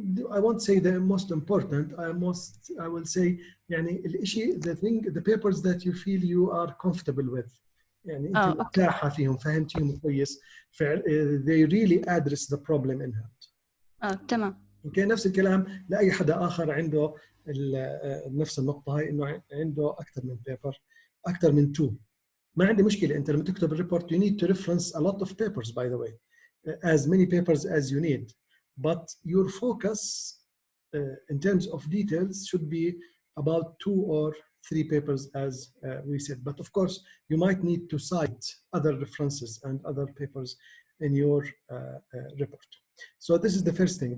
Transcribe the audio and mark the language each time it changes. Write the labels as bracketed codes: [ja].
[en] I won't say the most important. I will say [ar] يعني الشيء [en] the papers that you feel you are comfortable with. [ar] يعني أنت مرتاحة فيهم فهمتيهم كويس. [en] They really address the problem in hand. [ar] تمام. اوكي نفس الكلام لاي حدا اخر عنده نفس النقطه هاي انه عنده اكثر من بيبر اكثر من 2 ما عندي مشكله. انت لما تكتب الريبورت [en] you need to reference a lot of papers by the way, as many papers as you need, but your focus in terms of details should be about 2 or 3 papers as we said, but of course you might need to cite other references and other papers in your report. So this is the first thing.